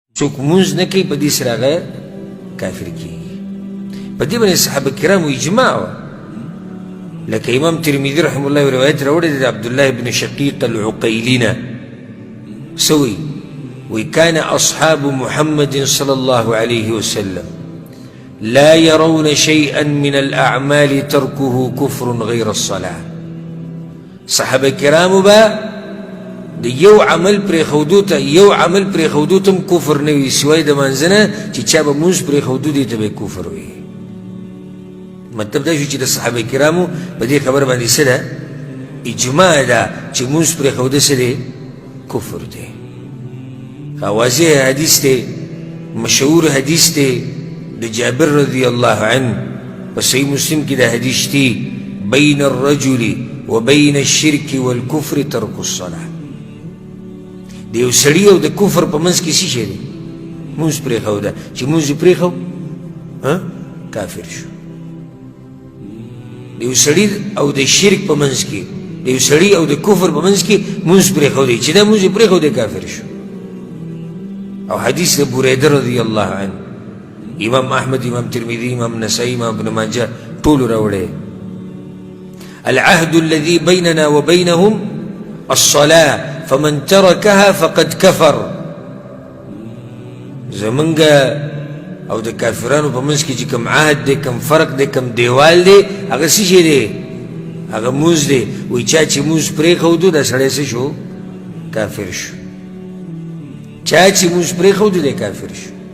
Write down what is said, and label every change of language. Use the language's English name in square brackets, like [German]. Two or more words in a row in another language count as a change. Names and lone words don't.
[Pashto] څوک مونځ نه کوي په دې سره هغه کافر کېږي. په دې باندې صحابه کرامو اجماع وه. لکه امام ترمذي [Arabic] رحمه الله [Pashto] روایت راوړی دی د عبدالله بن شقیق العقیلي نه. څه وایي؟ [Arabic] وی كان أصحاب محمد صلى الله عليه وسلم لا يرون شيئا من الأعمال تركه كفر غير الصلاة. [Pashto] صحابه کرامو با د یو عمل پرېښودو ته یو عمل پرېښودو ته هم کفر نه وي سوای د منځه نه چې چا به مونځ پرېښودو دې ته به کفر وي. مطلب دا شو چې د صحابه کرامو په دې خبر باندې څه ده؟ اجماع ده چې مونځ پرېښوده څه دی؟ کفر دی. واضح حدیث دی، مشهور حدیث دی د جابر [Arabic] رضی الله عنه [Pashto] په صحیح مسلم کې دا حدیث دی [Arabic] بین الرجل وبین الشرك والكفر ترک الصلاة. [Pashto] د یو سړي او د کفر په منځ کې څه شی دی؟ مونځ پرېښوده. چې مونځ یې پرېښو کافر شو. د یو سړي او د شرک په منځ کې، د یو سړي او د کفر په منځ کې مونځ پرېښودی، چې دا مونځ یې پرېښودی کافر شو. او حدیث ابو هريره [Arabic] رضی الله عنه [Pashto] امام احمد، امام ترمذي، امام نسائی، امام ابن ماجه ټول راوړی. [Arabic] العهد الذي بيننا وبينهم الصلاة فمن تركها فقد كفر. [Pashto] زمونږ او د کافرانو په منځ کې چې کوم عهد دی، کوم فرق دی، کوم دیوال دی، هغه څه شی دی؟ هغه مونځ دی. وایي چا چې مونځ پرېښودو دا سړی څه شو؟ کافر شو. چا چې مونځ پرېښودو دی کافر شو.